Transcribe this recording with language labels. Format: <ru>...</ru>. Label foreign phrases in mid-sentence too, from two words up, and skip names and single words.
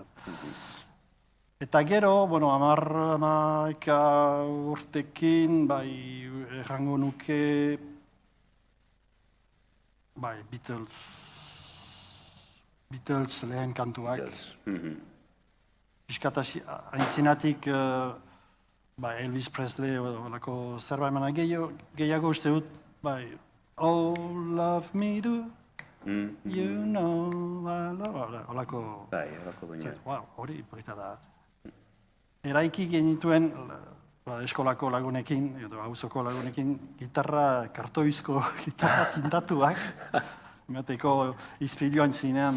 <eu>Eta gero, hamaika urtekin, errango nuke, Beatles lehen kantuak. Piskat aintzinatik Elvis Presley olako zerbait emana gehiago uste dut,</eu> <en>Oh, love me do, you know,</en> <eu>olako... Olako duina. Hori, polita da. Eraiki genituen eskolako lagunekin, edo auzoko lagunekin, gitarra, kartoizko gitarra tintatuak, emateko izpilioan zinean,</eu>